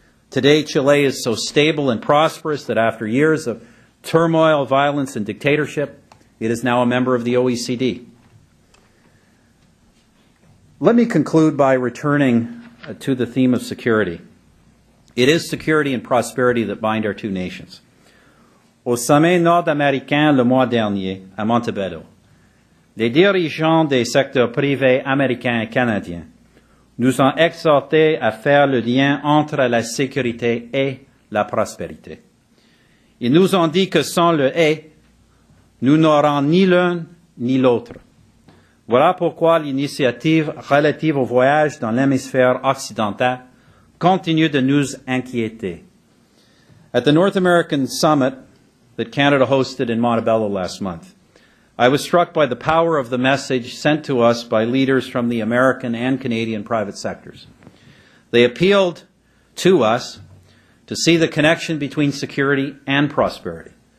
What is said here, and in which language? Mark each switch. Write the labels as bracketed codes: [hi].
[en] Today, Chile is so stable and prosperous that after years of turmoil, violence, and dictatorship, it is now a member of the OECD. Let me conclude by returning to the theme of security. It is security and prosperity that bind our two nations. [fr] Au sommet nord-américain le mois dernier, à Montebello, les dirigeants des secteurs privés américains et canadiens nous ont exhortés à faire le lien entre la sécurité et la prospérité. Ils nous ont dit que sans le « et », nous n'aurons ni l'un ni l'autre. Voilà pourquoi l'initiative relative au voyage dans l'hémisphère occidental continue de nous inquiéter. [en] At the North American Summit that Canada hosted in Montebello last month, I was struck by the power of the message sent to us by leaders from the American and Canadian private sectors. They appealed to us to see the connection between security and prosperity.